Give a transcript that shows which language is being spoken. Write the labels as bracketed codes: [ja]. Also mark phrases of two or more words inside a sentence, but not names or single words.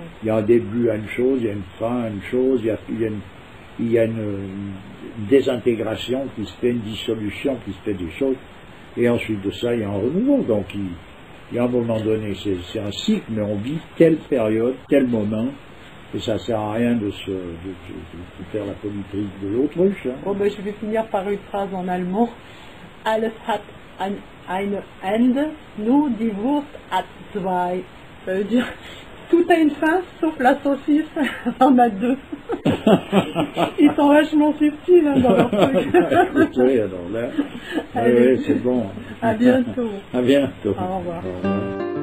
[fr] Il y a un début à une chose, il y a une fin à une chose, il y a une désintégration qui se fait, une dissolution qui se fait des choses, et ensuite de ça, il y a un renouveau. Donc il y a un moment donné, c'est un cycle, mais on vit telle période, tel moment, et ça ne sert à rien de faire la politique de l'autruche. Hein. Bon, ben, je vais finir par une phrase en allemand. [de] Alles hat ein Ende, nur die Wurst hat zwei. [fr] Ça veut dire, tout a une fin, sauf la saucisse en a deux. Ils sont vachement subtils hein, dans leur truc. Oui, alors là, c'est bon. À bientôt. À bientôt. Au revoir.